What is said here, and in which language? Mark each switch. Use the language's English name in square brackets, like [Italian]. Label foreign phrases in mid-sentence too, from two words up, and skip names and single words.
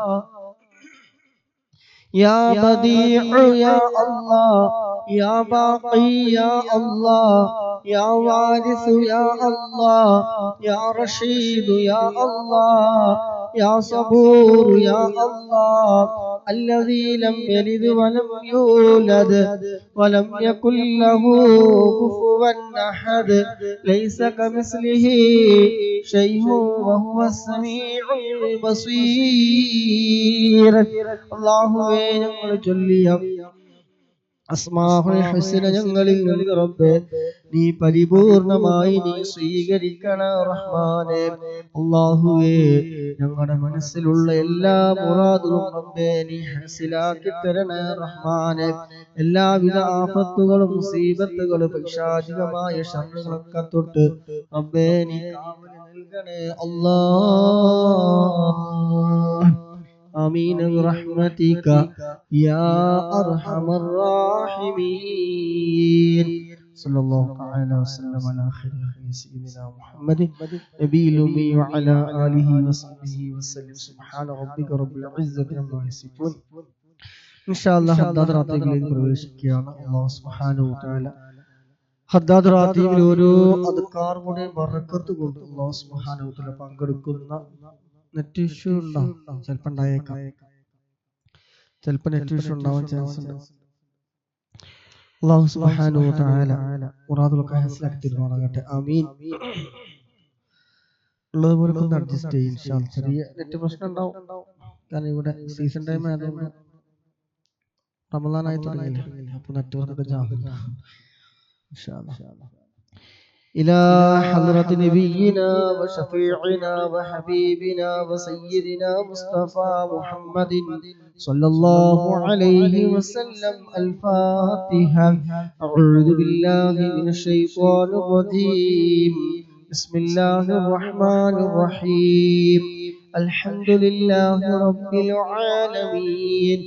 [Arabic] يا بديع يا الله يا باقي يا الله يا وارث يا الله يا رشيد يا الله يا صبور يا الله الذي لم يلد ولم يولد ولم يكن له كفوا أحد ليس كمثله شيء وهو السميع البصير الله [Malayalam] ഞങ്ങൾ ചൊല്ലിയ [Arabic] الأسماء الحسنى [Malayalam] ഞങ്ങളിൽ നിന്ന് റബ്ബേ നീ പരിപൂർണമായി നീ സ്വീകരിക്കണ റഹ്മാനേ അല്ലാഹുവേ ഞങ്ങളുടെ മനസ്സിലുള്ള എല്ലാ മുറാദുകളും റബ്ബേ നീ ഹസിലാക്കി തരണേ റഹ്മാനേ എല്ലാവിധ ആഫത്തുകളും മുസീബത്തുകളും പൈശാചികമായ ശർറുകളൊക്കെ തൊട്ട് റബ്ബേ നീ കാവൽ നൽകണേ [Arabic] അല്ലാഹ് آمين برحمتك يا أرحم الراحمين صلى الله تعالى وسلم على خير سيدنا محمد نبي الأمي وعلى آله وصحبه وسلم سبحان ربك رب العزة عما يصفون إن شاء الله حداد [Malayalam] راتيകളിലേക്ക് പ്രവേശിക്കുകയാണ് [Arabic] الله سبحانه وتعالى [Malayalam] ഹദ്ദാദ് റാത്തീബിൽ ഓരോ അദ്കാറുകളുടെ ബറക്കത്ത് കൊണ്ട് [Arabic] الله سبحانه وتعالى [Malayalam] പങ്കെടുക്കുന്ന [English] net issue [Malayalam] ഉണ്ടാവും ചിലപ്പോൾ ഉണ്ടായേക്കാം ചിലപ്പോൾ [English] net issue [Malayalam] ഉണ്ടാവാൻ ചാൻസ് ഉണ്ട് [Arabic] الله سبحانه وتعالى [Malayalam] മുറാദുകളൊക്കെ ഹാസിലാക്കി തരുമാറാകട്ടെ ആമീൻ ഉള്ളതുപോലെ ഒന്ന് അഡ്ജസ്റ്റ് ചെയ്യും [Arabic] إن شاء الله [Malayalam] ചെറിയ നെറ്റ് പ്രശ്നം ഉണ്ടാവും കാരണം ഇവിടെ [English] season time [Malayalam] ആയതുകൊണ്ട് റമദാൻ ആയി തുടങ്ങിയില്ലേ അപ്പോൾ നെറ്റ്വർക്ക് ഒക്കെ [Arabic] ജാം إن شاء الله إلى حضرة نبينا وشفيعنا وحبيبنا وسيدنا مصطفى محمد صلى الله عليه وسلم الفاتحة أعوذ بالله من الشيطان الرجيم بسم الله الرحمن الرحيم الحمد لله رب العالمين